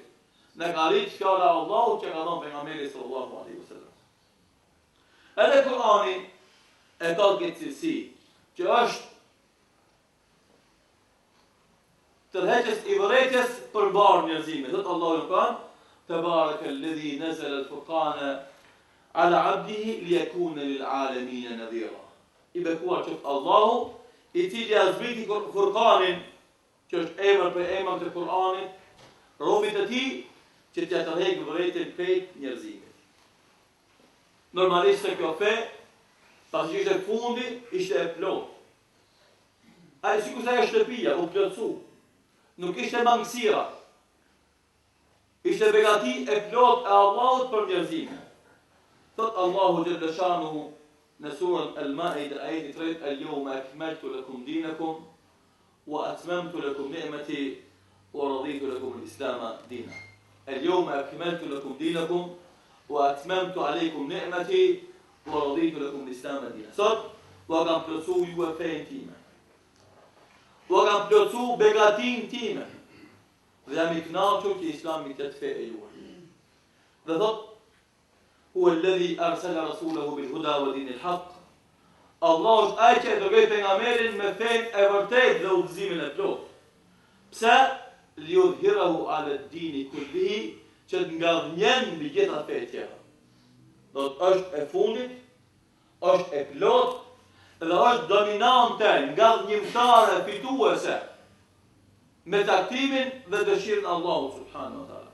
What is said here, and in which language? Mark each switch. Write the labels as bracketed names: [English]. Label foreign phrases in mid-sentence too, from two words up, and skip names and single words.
[Albanian] Na ka arrit fjala e Allahut që ka dhënë pejgamberit [Arabic] صلى الله عليه وسلم. [Albanian] Edhe Kur'ani e ka këtë cilësi, që është tërheqës i vërejtjes për barë njerëzime. Zotë Allahu në Kur'an: [Arabic] تبارك الذي نزل الفرقان على عبده ليكون للعالمين نذيرا. [Albanian] I bekuar qoftë Allahu, i cili a zbriti Furqanin, që është emër për emër të Kur'anit, robit e tij që t'ja tërheqë vërejtjen krejt njerëzimit. Normalisht se kjo fe, pasi që ishte fundi, ishte e plot. Ai sikur se ajo shtëpia u plotsu. Nuk ishte mangësira. Ishte begati e plot e Allahut për njerëzimin. Thot Allahu xhalla shanuhu në surën Al-Maida ajeti 3: [Arabic] اليوم أكملت لكم دينكم وأتممت لكم نعمتي ورضيت لكم الإسلام دينا. اليوم أكملت لكم دينكم وأتممت عليكم نعمتي ورضيت لكم الإسلام دينا. [Albanian] Sot u kam plotsu ju fenë time. U kam plotsu begatin time. Dhe jam i kënaqur që Islami të fe e juaj. Dhe thot: [Arabic] هو الذي أرسل رسوله بالهدى ودين الحق. [Albanian] Allah është ai që e dërgoi pejgamberin me fenë e vërtetë dhe udhëzimin e plot. Pse? [Arabic] ليظهره على الدين كله, [Albanian] që të ngadhnjen mbi gjitha fetë tjera. Do të është e fundit, është e plot dhe është dominante, ngadhnjimtare, fituese me taktimin dhe dëshirën e Allahut [Arabic] سبحانه وتعالى.